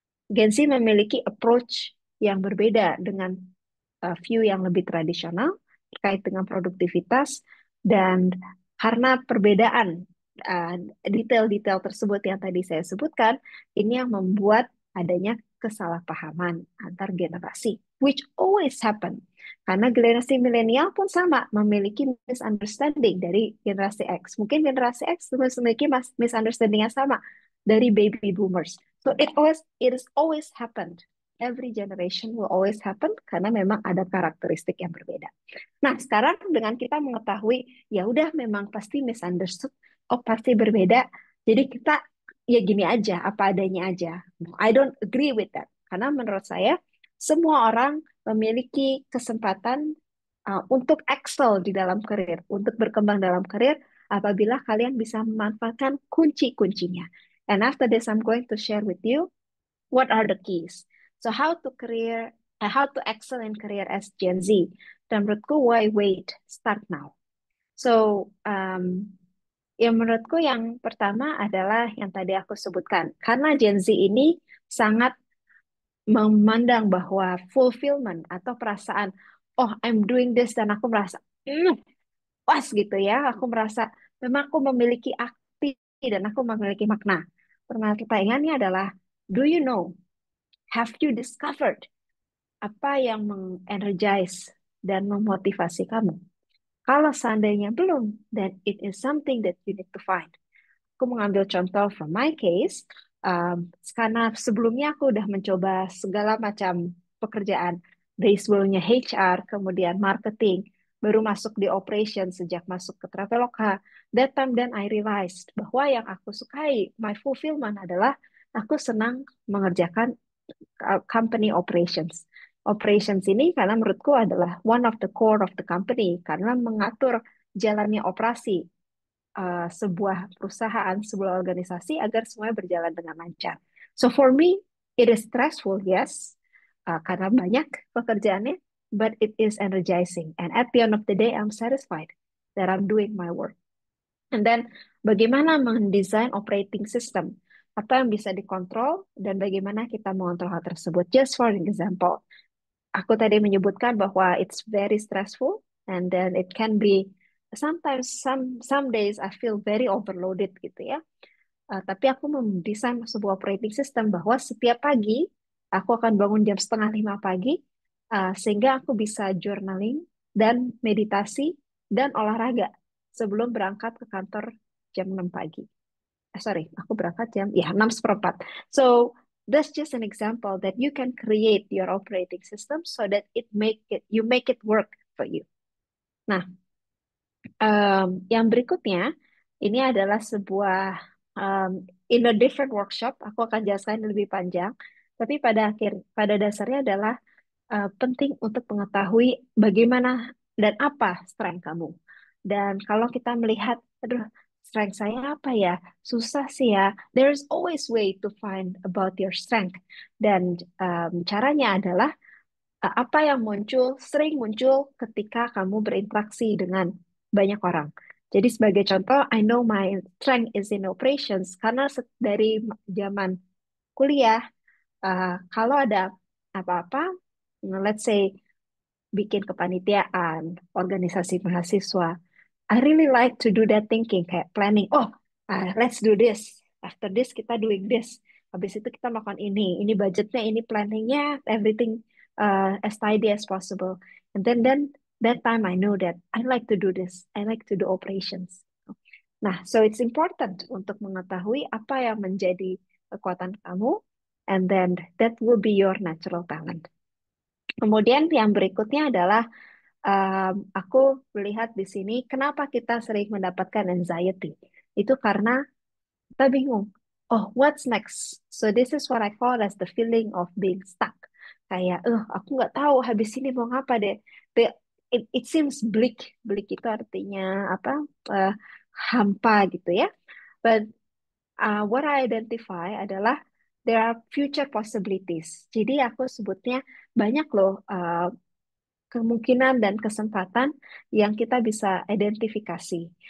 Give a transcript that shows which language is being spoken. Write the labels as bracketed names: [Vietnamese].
[Indonesian] Gen Z memiliki approach yang berbeda dengan view yang lebih tradisional terkait dengan produktivitas dan karena perbedaan uh, detail-detail tersebut yang tadi saya sebutkan, ini yang membuat adanya kesalahpahaman antar generasi, [English] which always happen. [Indonesian] Karena generasi milenial pun sama, memiliki misunderstanding dari generasi X. Mungkin generasi X memiliki misunderstanding yang sama dari baby boomers. [English] So it is always happened. Every generation will always happen karena memang ada karakteristik yang berbeda. [Indonesian] Nah, sekarang dengan kita mengetahui ya udah memang pasti misunderstood, oh pasti berbeda. Jadi kita ya gini aja, apa adanya aja. [English] No, I don't agree with that. [Indonesian] Karena menurut saya semua orang memiliki kesempatan untuk excel di dalam karir, untuk berkembang dalam karir apabila kalian bisa memanfaatkan kunci-kuncinya. [English] And after this, I'm going to share with you what are the keys. So how to excel in career as Gen Z. [Indonesian] Dan menurutku, [English] why wait? Start now. [Indonesian] So, yang menurutku yang pertama adalah yang tadi aku sebutkan. Karena Gen Z ini sangat memandang bahwa fulfillment atau perasaan, [English] oh I'm doing this [Indonesian] dan aku merasa pas gitu ya. Aku merasa memang aku memiliki arti dan aku memiliki makna. Pertanyaannya adalah, [English] do you know, have you discovered [Indonesian] apa yang mengenergize dan memotivasi kamu? Kalau seandainya belum, [English] then it is something that you need to find. [Indonesian] Aku mengambil contoh [English] from my case, [Indonesian] karena sebelumnya aku udah mencoba segala macam pekerjaan, baseballnya HR, kemudian marketing, baru masuk di operation sejak masuk ke Traveloka. [English] That time then I realized [Indonesian] bahwa yang aku sukai, [English] my fulfillment [Indonesian] adalah aku senang mengerjakan [English] company operations. [Indonesian] Operations ini karena menurutku adalah [English] one of the core of the company [Indonesian] karena mengatur jalannya operasi sebuah perusahaan, sebuah organisasi agar semuanya berjalan dengan lancar. [English] So for me, it is stressful, yes, [Indonesian] karena banyak pekerjaannya, [English] but it is energizing. And at the end of the day, I'm satisfied that I'm doing my work. And then [Indonesian] bagaimana mendesain operating system? Apa yang bisa dikontrol dan bagaimana kita mengontrol hal tersebut? [English] Just for an example, [Indonesian] aku tadi menyebutkan bahwa [English] it's very stressful and then it can be sometimes some days I feel very overloaded [Indonesian] gitu ya. Tapi aku mendesain sebuah operating system bahwa setiap pagi aku akan bangun jam setengah 5 pagi sehingga aku bisa journaling dan meditasi dan olahraga sebelum berangkat ke kantor jam 6 pagi. Sorry, aku berangkat jam ya 6:15. [English] So that's just an example that you can create your operating system so that you make it work for you. [Indonesian] Nah, yang berikutnya ini adalah sebuah um, [English] in a different workshop. [Indonesian] Aku akan jelaskan lebih panjang, tapi pada dasarnya adalah penting untuk mengetahui bagaimana dan apa strength kamu. Dan kalau kita melihat, aduh, strength saya apa ya? Susah sih ya. [English] There's always way to find about your strength. [Indonesian] Dan caranya adalah apa yang sering muncul ketika kamu berinteraksi dengan banyak orang. Jadi sebagai contoh, [English] I know my strength is in operations [Indonesian] karena dari zaman kuliah, kalau ada apa-apa, [English] let's say [Indonesian] bikin kepanitiaan, organisasi mahasiswa, [English] I really like to do that thinking, [Indonesian] kayak planning. [English] Oh, let's do this. After this [Indonesian] kita [English] doing this. [Indonesian] Habis itu kita melakukan ini budgetnya, ini planningnya, [English] everything as tidy as possible. And then that time I know that I like to do this. I like to do operations. Nah, so it's important [Indonesian] untuk mengetahui apa yang menjadi kekuatan kamu, [English] and then that will be your natural talent. [Indonesian] Kemudian yang berikutnya adalah aku melihat di sini kenapa kita sering mendapatkan anxiety. Itu karena kita bingung. [English] Oh, what's next? So this is what I call as the feeling of being stuck. [Indonesian] Kayak, aku nggak tahu habis ini mau ngapa deh. [English] It seems bleak. [Indonesian] Bleak itu artinya apa? Eh, hampa gitu ya. [English] But what I identify [Indonesian] adalah [English] there are future possibilities. [Indonesian] Jadi aku sebutnya banyak loh kemungkinan dan kesempatan yang kita bisa identifikasi.